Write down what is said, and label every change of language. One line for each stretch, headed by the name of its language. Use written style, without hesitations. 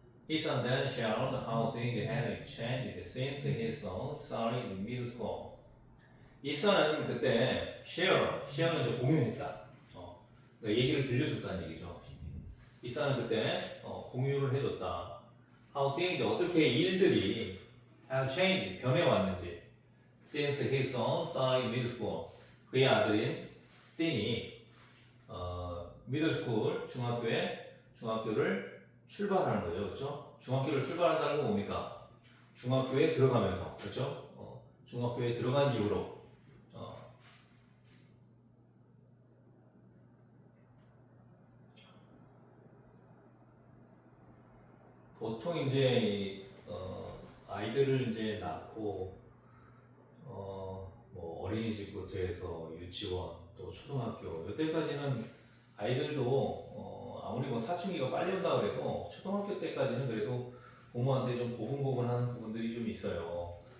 English: Ethan then shared how things had changed since his own study in middle school.
Korean: 이사는 그때 share는 이제 공유했다. 그러니까 얘기를 들려줬다는 얘기죠. 이사는 그때 공유를 해줬다.
English: How things 어떻게 일들이 had changed 변해왔는지 since his own study in middle school.
Korean: 그의 아들인 씬이 middle school 중학교를 출발하는 거죠, 그렇죠? 중학교를 출발한다는 건 뭡니까? 중학교에 들어가면서, 그렇죠? 중학교에 들어간 이후로 보통 이제 아이들을 이제 낳고 뭐 어린이집부터 해서 유치원 또 초등학교 이때까지는 아이들도 아무리 뭐 사춘기가 빨리 온다 그래도 초등학교 때까지는 그래도 부모한테 좀 고분고분한 부분들이 좀 있어요.